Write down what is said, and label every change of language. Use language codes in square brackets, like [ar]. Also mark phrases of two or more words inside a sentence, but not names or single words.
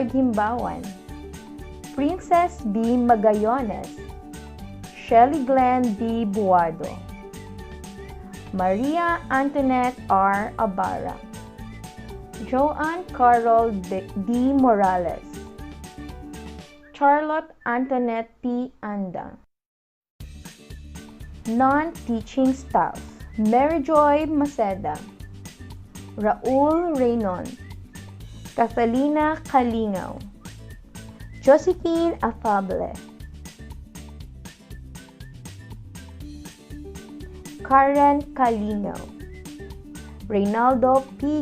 [en] Gimbawan, Princess B. Magayones, Shelly Glenn D. Buado, Maria Antoinette R. Abara, Joanne Carol D. Morales, Charlotte Antoinette P. Anda. Non-teaching staff: Mary Joy Maceda, Raul Reynon, Catalina Kalingaw, Josephine Afable, Karen Kalingaw, Reynaldo P.